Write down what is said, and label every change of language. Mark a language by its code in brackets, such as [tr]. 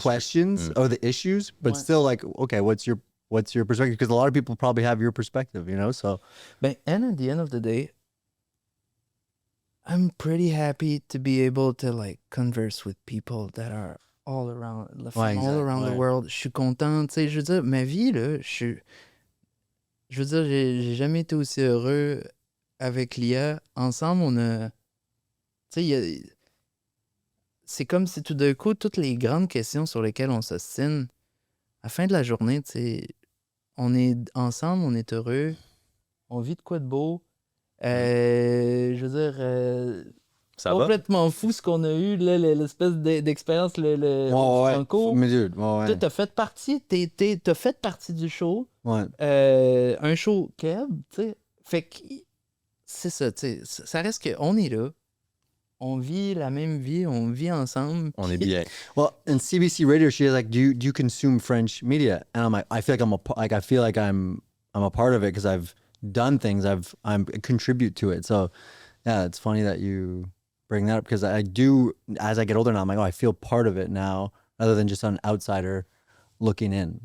[en] questions or the issues, but still like, okay, what's your perspective? Because a lot of people probably have your perspective, so. Ben, and at the end of the day, I'm pretty happy to be able to like converse with people that are all around, the world. [fr] Je suis content, tu sais, je veux dire, ma vie, là, je veux dire, j'ai jamais été aussi heureux avec Lia. Ensemble, on a, tu sais, c'est comme si tout d'un coup, toutes les grandes questions sur lesquelles on s'ostine, à la fin de la journée, tu sais, on est ensemble, on est heureux, on vit de quoi de beau. Je veux dire, Ça va? complètement fou ce qu'on a eu, là, l'espèce d'expérience, le franco. Mais dude, ouais. Toi, t'as fait partie du show. Ouais. Un show keb, tu sais. Fait que c'est ça, tu sais. Ça reste qu'on est là. On vit la même vie, on vit ensemble. On est bien. [en] Well, in CBC radio, she was like, "Do you consume French media?" And I'm like, I feel like I'm a part of it because I've done things. I contribute to it. So, yeah, it's funny that you bring that up because I do. As I get older now, I'm like, oh, I feel part of it now, rather than just an outsider looking in.